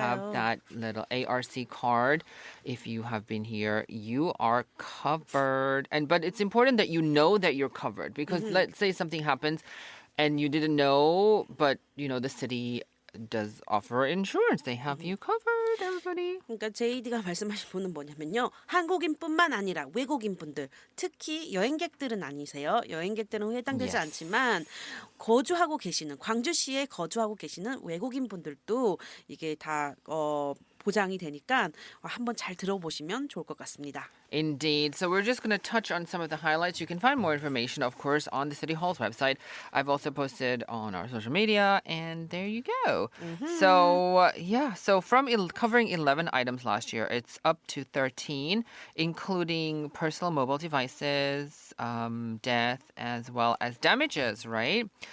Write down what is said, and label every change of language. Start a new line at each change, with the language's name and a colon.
English: have that little ARC card, if you have been here, you are covered. But it's important that you know that you're covered because let's say something happens and you didn't know, but the city does offer insurance. They have you covered, everybody.
Korean: 그러니까 JD가 말씀하신 분은 뭐냐면요. 한국인뿐만 아니라 외국인 분들, 특히 여행객들은 아니세요. 여행객들은 해당되지 않지만 거주하고 계시는 광주시에 거주하고 계시는 외국인 분들도 이게 다 보장이 되니까 한번 잘 들어보시면 좋을 것 같습니다.
English: Indeed. So we're just going to touch on some of the highlights. You can find more information, of course, on the City Hall's website. I've also posted on our social media, and there you go. So from covering 11 items last year, it's up to 13, including personal mobile devices, death, as well as damages, right?